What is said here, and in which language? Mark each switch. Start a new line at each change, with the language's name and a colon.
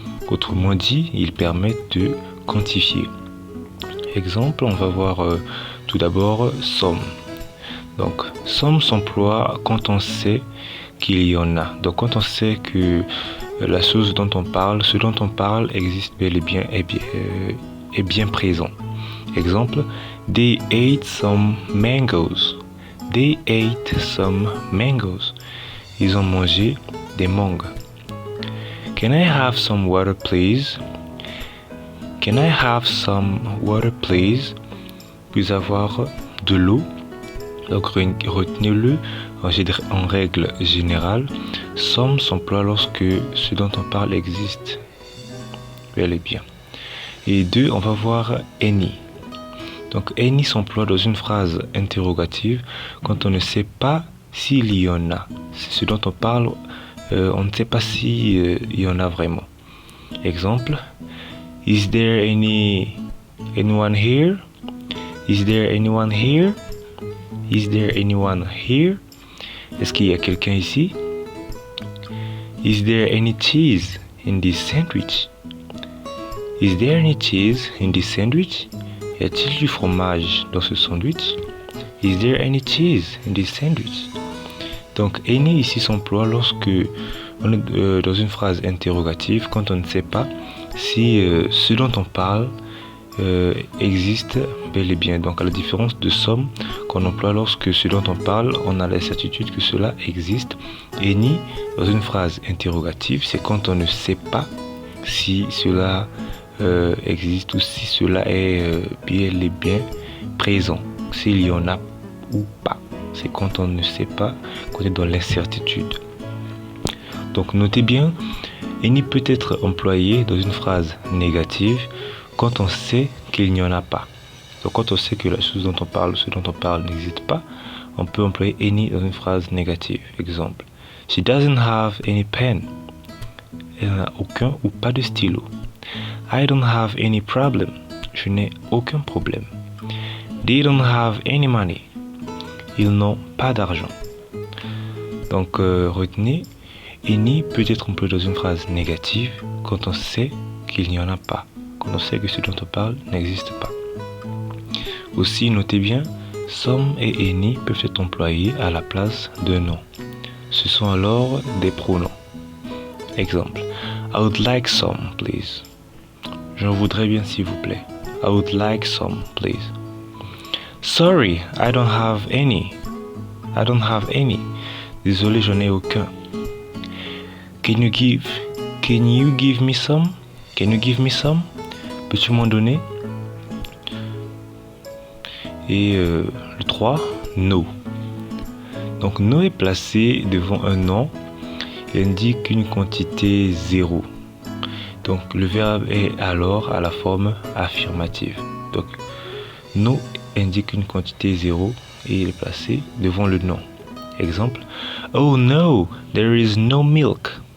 French: Autrement dit, ils permettent de quantifier. Exemple, on va voir tout d'abord some. Donc, some s'emploie quand on sait qu'il y en a. Donc, quand on sait que la chose dont on parle, ce dont on parle existe bel et bien, est bien présent.
English: Exemple, they ate some mangoes. They ate some mangoes.
French: Ils ont mangé des mangues.
English: Can I have some water, please? Can I have some water, please?
French: Puis avoir de l'eau. Donc retenez-le, en règle générale, some s'emploie lorsque ce dont on parle existe bel et bien. Et deux, on va voir any. Donc any s'emploie dans une phrase interrogative quand on ne sait pas s'il y en a. C'est ce dont on parle, on ne sait pas s'il y en a vraiment.
English: Exemple, is there anyone here? Is there anyone here? Is there anyone here?
French: Est-ce qu'il y a quelqu'un ici?
English: Is there any cheese in this sandwich? Is there any cheese in this sandwich?
French: Y a-t-il du fromage dans ce sandwich?
English: Is there any cheese in this sandwich?
French: Donc, any ici s'emploie lorsque on est dans une phrase interrogative, quand on ne sait pas si ce dont on parle existe bel et bien. Donc à la différence de some qu'on emploie lorsque ce dont on parle, on a la certitude que cela existe. Any dans une phrase interrogative, c'est quand on ne sait pas si cela existe ou si cela est bel et bien présent, s'il y en a ou pas. C'est quand on ne sait pas, qu'on est dans l'incertitude. Donc notez bien, any peut être employé dans une phrase négative quand on sait qu'il n'y en a pas. Donc quand on sait que la chose dont on parle, ce dont on parle n'existe pas, on peut employer any dans une phrase négative.
English: Exemple, she doesn't have any pen.
French: Elle n'a aucun ou pas de stylo.
English: I don't have any problem.
French: Je n'ai aucun problème.
English: They don't have any money.
French: Ils n'ont pas d'argent. Donc retenez, any peut être employé dans une phrase négative quand on sait qu'il n'y en a pas. Quand on sait que ce dont on parle n'existe pas. Aussi, notez bien, some et any peuvent être employés à la place de nom. Ce sont alors des pronoms.
English: Exemple, I would like some, please.
French: J'en voudrais bien s'il vous plaît.
English: I would like some, please. Sorry, I don't have any. I don't have any.
French: Désolé, j'en ai aucun.
English: Can you give me some? Can you give me some?
French: Peux-tu m'en donner? Et le 3, no. Donc no est placé devant un nom. Il indique une quantité 0. Donc le verbe est alors à la forme affirmative. Donc no indique une quantité 0 et il est placé devant le nom.
English: Exemple, oh no, there is no milk.